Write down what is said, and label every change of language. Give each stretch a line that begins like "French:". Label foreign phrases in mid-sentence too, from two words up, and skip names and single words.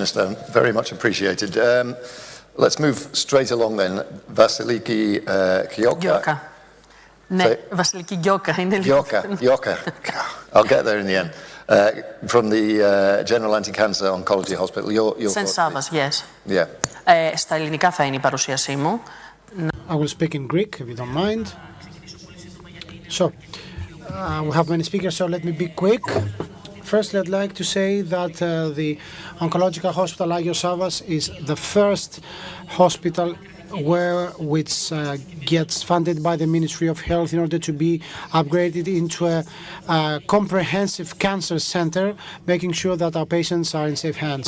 English: Minister, very much appreciated. Let's move straight along then. Vasiliki Gioka.
Greek: Ναι, Βασιλική Γκιόκα είναι λίγο.
English: Gioka. I'll get there in the end. From the General Anti-Cancer Oncology Hospital. St. Savas, yes. Yeah.
Greek: Στα ελληνικά θα είναι η παρουσίασή μου.
English: I will speak in Greek, if you don't mind. So, we have many speakers, so let me be quick. Firstly, I'd like to say that the Oncological Hospital Agios Savas is the first hospital which gets funded by the Ministry of Health in order to be upgraded into a comprehensive cancer center, making sure that our patients are in safe hands.